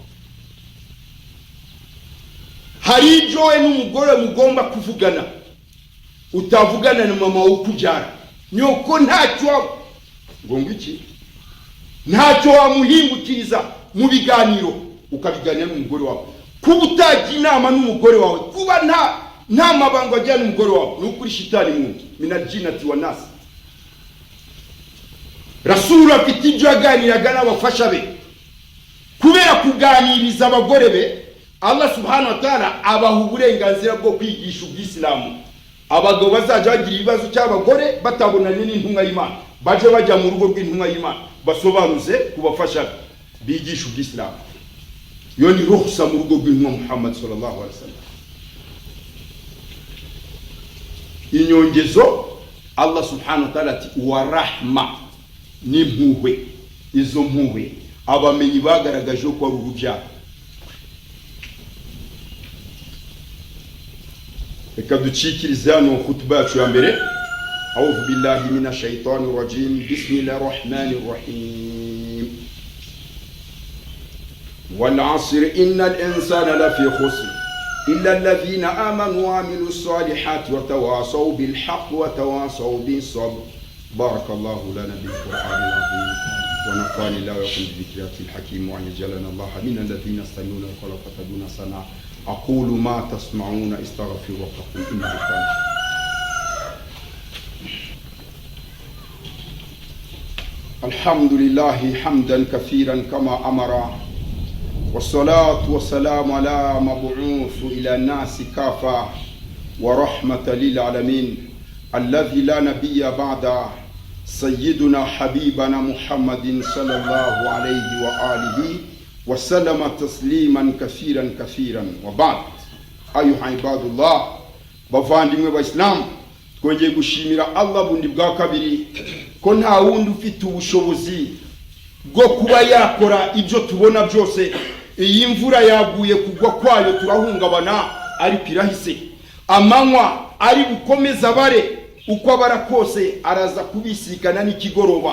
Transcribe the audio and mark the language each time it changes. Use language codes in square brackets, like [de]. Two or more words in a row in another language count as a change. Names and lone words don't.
[rw] Hari ibyo we n'umugore mugomba kuvugana utavugana na mama ukubyara. Nyoko ntacyo ngo iki, ntacyo wamuhingukiriza mu biganiro ukabiganira n'umugore wawe. Kuba utagira inama n'umugore wawe, kuba nta mabango ajyana n'umugore wawe, ni ukuri shitani mundi [ar] من الجنة والناس. [rw] Rasul afite ibyo yaganiraga n'abafasha be, kubera kuganiriza abagore be [ar] الله سبحانه وتعالى [rw] abaha uburenganzira bwo kwigisha ubw'Islamu. Abagabo bazajya bagira ibibazo cy'abagore batabonanye n'intumwa y'Imana, baje bajya mu rugo rw'intumwa y'Imana basobanuze kubafasha bigisha ubw'Islamu. Yo ni ruhusa mu rugo rw'intumwa Muhammad [ar] صلى الله عليه وسلم. [rw] Inyongezo [ar] الله سبحانه وتعالى [rw] ati wa rahma, ni mpuhwe. Izo mpuhwe abamenyi bagaragaje ko ari urubyaro. Reka ducikirize hano khutba yacu ya mbere. [ar] أعوذ بالله من الشيطان الرجيم. بسم الله الرحمن الرحيم. والعصر إن الإنسان لفي خسر إلا الذين آمنوا وعملوا الصالحات وتواصوا بالحق وتواصوا بالصبر. بارك الله لنا بالقرآن العظيم ونفعني الله وإياكم بالذكر الحكيم وجعلنا الله من الذين يستمعون القول فيتبعون أحسنه. أقول ما تسمعون استغفر ربكم إنه كان. الحمد لله حمدا كثيرا كما أمر، والصلاة والسلام على مبعوث إلى الناس كافة ورحمة للعالمين الذي لا نبي بعد، سيدنا حبيبنا محمد صلى الله عليه وآله وسلم تسليما كثيرا كثيرا. وبعد أيها عباد الله [rw] bavandimwe b'Islam, twongeye gushimira Allah bundi bwa kabiri ko nta wundi ufite ubushobozi bwo kuba yakora ibyo tubona byose. Iyi mvura yaguye kugwa kwayo turahungabana, ariko irahise. Amanywa ari bukomeza bare uko abara kose araza kubisikana n'ikigoroba.